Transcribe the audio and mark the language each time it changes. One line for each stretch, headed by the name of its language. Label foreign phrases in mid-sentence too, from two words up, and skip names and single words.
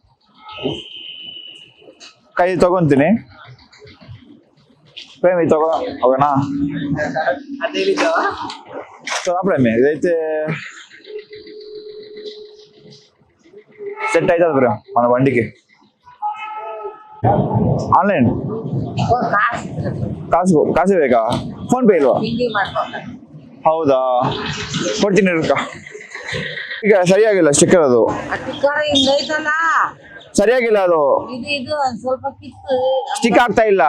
Telugu: ఇది
Kannada: తಗೊಂಡ್ ತಿನ್ನಿ
Telugu: ప్రేమ్, ఇది తగో ఓకేనా. సో ప్రేమ్ ఇదైతే సెట్ అవుతుంది ప్రేమ్ మన బండికి.
Kannada: ಆನ್ಲೈನ್ ಕಾಸು ಬೇಕಾ? ಫೋನ್ ಪೇ ಇಲ್ವಾ? ಹೌದಾ, ಕೊಡ್ತೀನಿ ಇರ್ಕ. ಈಗ ಸರಿಯಾಗಿಲ್ಲ ಸ್ಟಿಕ್ಕರ್, ಅದು ಸರಿಯಾಗಿಲ್ಲ, ಅದು ಸ್ಟಿಕ್ ಆಗ್ತಾ ಇಲ್ಲ.